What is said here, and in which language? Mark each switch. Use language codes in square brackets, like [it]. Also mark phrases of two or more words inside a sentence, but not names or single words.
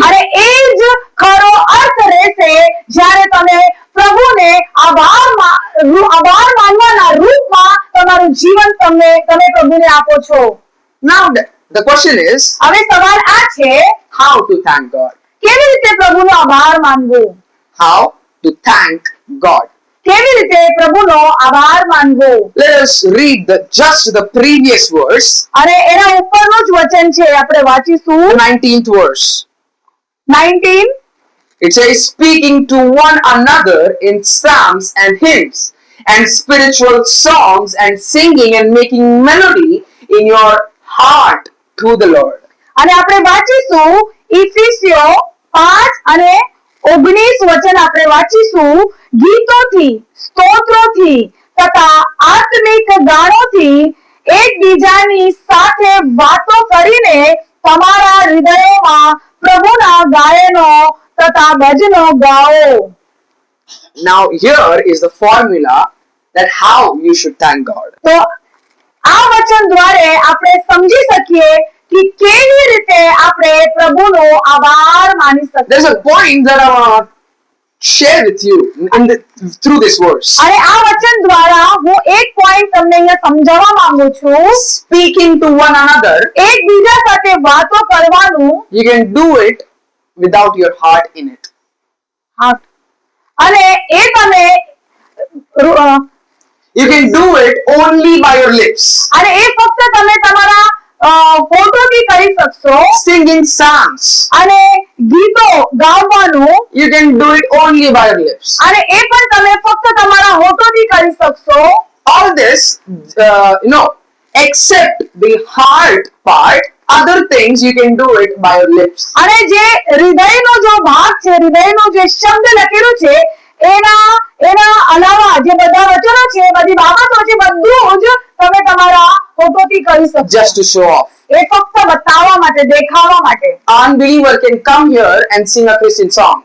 [gu] અને એ જ ખરો અર્થ રહેશે જ્યારે તમે પ્રભુને આભાર માનવાના રૂપમાં તમારું જીવન તમે પ્રભુને આપો છો. [en] Now the question is, [gu] હવે સવાલ આ છે, [en] how to thank God? [gu] કેવી રીતે પ્રભુનો આભાર માનવો? [en] How to thank God? [gu] કેવી રીતે પ્રભુનો આભાર માનવો? [en] Let us read just the previous verse, [gu] અને એના ઉપરનું જ વચન છે, આપણે વાંચીશું. [en] the 19th verse. 19. It says, speaking to one another in psalms and hymns and spiritual songs and singing and making melody in your heart to the Lord. [gu] અને આપણે વાંચીશું ઇફિસિયો 5 અને 19 વચન આપણે વાંચીશું. ગીતોથી, સ્તોત્રોથી તથા આત્મિક ગાનોથી એકબીજાની સાથે વાતો કરીને તમારા હૃદયોમાં પ્રભુના ગાયનો તથા ભજનો ગાઓ. [en] Now here is the formula that how you should thank God. [gu] તો આ વચન દ્વારા આપણે સમજી શકીએ કે કેવી રીતે આપણે પ્રભુનો આભાર માની શકીએ. [en] There's a point that I want to share with you through this verse. [gu] અને આ વચન દ્વારા હું એક પોઈન્ટ તમને અહીંયા સમજાવવા માંગુ છું. [en] Speaking to one another, [gu] એકબીજા સાથે વાતો કરવાનું, [en] you can do it without your heart in it. [gu] અને એ તમે [en] You can do it only by your lips. [gu] અને એ ફક્ત તમે તમારા ફોટોથી કરી શકશો. [en] Singing psalms, [gu] અને ગીતો ગાવાનું, [en] you can do it only by your lips. [gu] અને એ પણ તમે ફક્ત તમારા હોઠોથી કરી શકશો. [en] All this, except the heart part, other things you can do it by your lips. [gu] અને જે હૃદયનો જો ભાગ છે, હૃદયનો જે શબ્દ લખેલું છે, એના અલાવા જે બધા વચનો છે, બધી બાબતો છે, બધું જ તમે તમારા હોઠોથી કરી શકશો. [en] just to show off. [gu] એ ફક્ત બતાવવા માટે, દેખાવા માટે. [en] Unbeliever can come here and sing a Christian song.